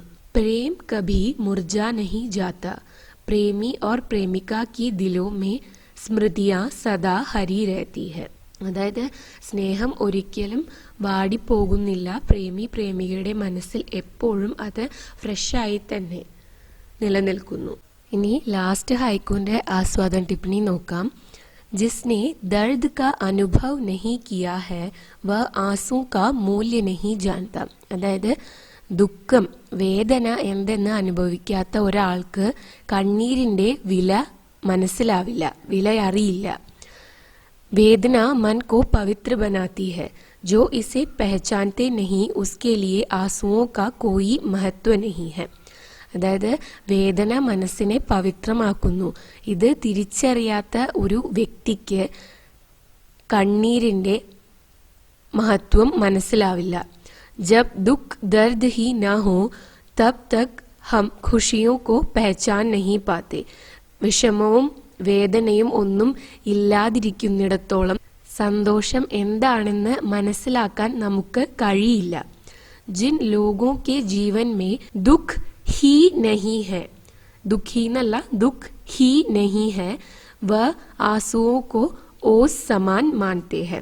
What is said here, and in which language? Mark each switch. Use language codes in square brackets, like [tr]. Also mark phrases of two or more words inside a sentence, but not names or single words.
[hi] प्रेम कभी मुरझा नहीं जाता. प्रेमी और प्रेमिका की दिलों में स्मृतियाँ सदा हरी रहती है. [ml] അതായത് സ്നേഹം ഒരിക്കലും വാടിപ്പോകുന്നില്ല. പ്രേമി പ്രേമികയുടെ മനസ്സിൽ എപ്പോഴും അത് ഫ്രഷായി തന്നെ നിലനിൽക്കുന്നു. ഇനി ലാസ്റ്റ് ഹൈക്കൂന്റെ ആസ്വാദന ടിപ്പണി നോക്കാം. [hi] जिसने दर्द का अनुभव नहीं किया है वह आंसू का मूल्य नहीं जानता. അതായത് ദുഃഖം, വേദന എന്തെന്ന് അനുഭവിക്കാത്ത ഒരാൾക്ക് കണ്ണീരിന്റെ വില മനസ്സിലാവില്ല, വില അറിയില്ല. वेदना मन को पवित्र बनाती है. जो इसे पहचानते नहीं उसके लिए आंसुओं का कोई महत्व नहीं है. [ml] അതായത് വേദന മനസ്സിനെ പവിത്രമാക്കുന്നു. ഇത് തിരിച്ചറിയാത്ത ഒരു വ്യക്തിക്ക് കണ്ണീരിന്റെ മഹത്വം മനസ്സിലാവില്ല. [hi] जब दुख दर्द ही ना हो तब तक हम खुशियों को पहचान नहीं पाते. [ml] വിഷമവും വേദനയും ഒന്നും ഇല്ലാതിരിക്കുന്നിടത്തോളം സന്തോഷം എന്താണെന്ന് മനസ്സിലാക്കാൻ നമുക്ക് കഴിയില്ല. [hi] जिन लोगों के जीवन में दुःख ही नहीं है, [ml] ദുഃഖി എന്നല്ല, [hi] दुःख ही नहीं है, वे आँसुओं को ओस समान मानते है.